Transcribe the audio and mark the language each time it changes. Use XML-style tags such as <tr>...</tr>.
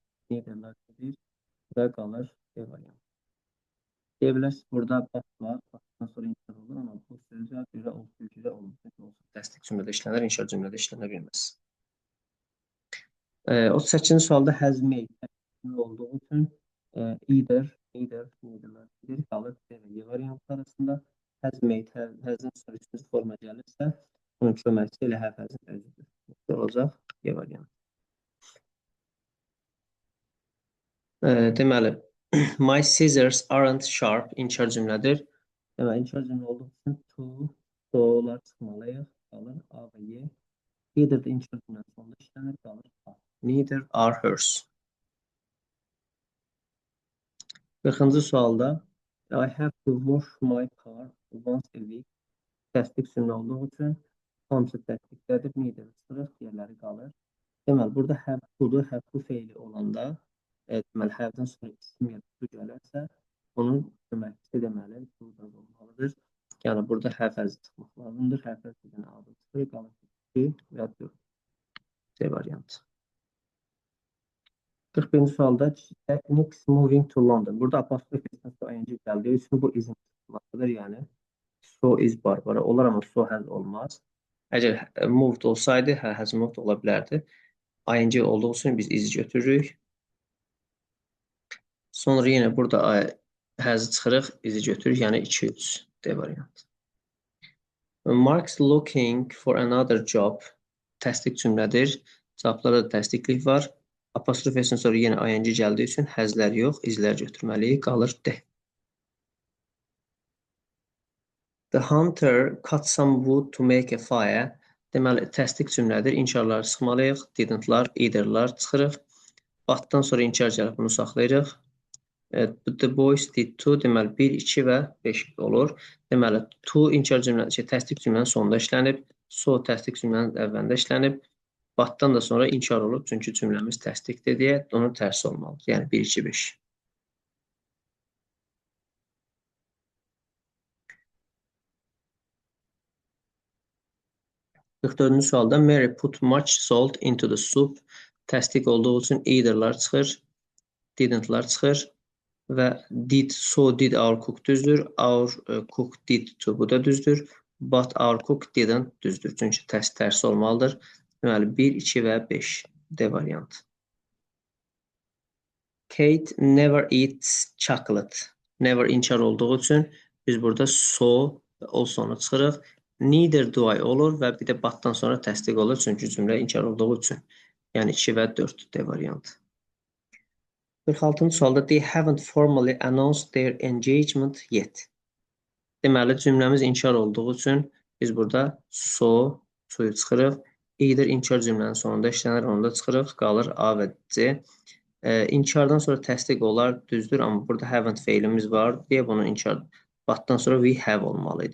<az>Neither'lar gedir və qalır D variantı. Deyə bilərsiniz, burada bax var. Baxdan sonra inkar olur, amma bu sözlər görə olsun, olsun. Təsdiq cümlədə işlənir, inkar cümlədə işlənə bilməz. 38-ci sualda has made olduğu üçün neither'lar gedir, qalır D və Y variantı arasında. Has made, has'ın sonra üçüncü forma gəlirsə, bunun köməkçisi ilə have has'ın özüdür. Bu olacaq Y variantı. Deməli,</az> <en>my scissors aren't sharp</en> <az>inkar cümlədir. Deməli, inkar cümlə olduğu üçün to'lar çıxmalıyıq. Qalır A və Y. Neither də inkar cümlənin sonunda işlənir, qalır A.</az> <en>Neither are hers.</en> <az>40-cı sualda</az> <en>I have to wash my car once a week.</en> <az>Təsdiq cümlə olduğu üçün hamısı təsdiqlədir. Neither çıxırıq, yerləri qalır. Deməli, burada have to-dur, have to feili olanda deməli, have-dən sonra isim ya to gələrsə, onun köməkçisi deməli to olmalıdır. Yəni, burada have has çıxmaq lazımdır. Have has bir dənə adı çıxır, qalır 2 və 4. C variantı. 41-ci sualda</az> <en>Techniques moving to London.</en> <az>Burada apostrof ing gəldiyi üçün bu izin çıxmasıdır. Yəni,</az> <en>so is Barbara</en> <az>olar, amma so has olmaz. Əgər moved olsaydı, has moved ola bilərdi. ING olduğu üçün biz iz götürürük. Sonra yenə burada has çıxırıq, izi götürürük. Yəni 2-3 D variantı.</az> <en>Mark's looking for another job.</en> <az>Təsdiq cümlədir. Cavablarda da təsdiqlik var. Apostrof S-dən sonra yenə ING gəldiyi üçün həzlər yox, izlər götürməliyik. Qalır D.</az> <en>The hunter cut some wood to make a fire.</en> <az>Deməli, təsdiq cümlədir. İnkarları çıxmalıyıq. Didn't-lar, either-lar çıxırıq. Batdan sonra inkar gəlib bunu saxlayırıq.</az> <en>The boys did too.</en> <az>Deməli, 1, 2 və 5 olur. Deməli, to inkar cümləsi, təsdiq cümlənin sonunda işlənib. So təsdiq cümlənin əvvəlində işlənib. Batdan da sonra inkar olub. Çünki cümləmiz təsdiqdir deyə onun tərsi olmalıdır. Yəni 1, 2, 5. Dördüncü sualda</az> <en>Mary put much salt into the soup.</en> <az>Təsdiq olduğu üçün either-lar çıxır, didn't-lar çıxır və</az> <en>did our cook</en> <az>düzdür,</az> <en>our cook did too,</en> <az>bu da düzdür,</az> <en>but our cook didn't</en> <az>düzdür. Çünki tərsi olmalıdır. Deməli, 1, 2 və 5 D variantı.</az> <en>Kate never eats chocolate.</en> <az>Never inkar olduğu üçün biz burada so və alsonu çıxırıq.</az> <en>Neither do I</en> <az>olur və bir də batdan sonra təsdiq olur. Çünki cümlə inkar olduğu üçün. Yəni 2 və 4 D variantı. 46-cı sualda</az> <en>they haven't formally announced their engagement yet.</en> <az>Deməli, cümləmiz inkar olduğu üçün biz burada so, so'yu çıxırıq. Either inkar cümlənin sonunda işlənir, onu da çıxırıq. Qalır A və C. İnkardan sonra təsdiq olar, düzdür. Amma burada haven't feilimiz var deyə bunu inkar batdan sonra</az> <en>we have</en> <az>olmalıydı.</az>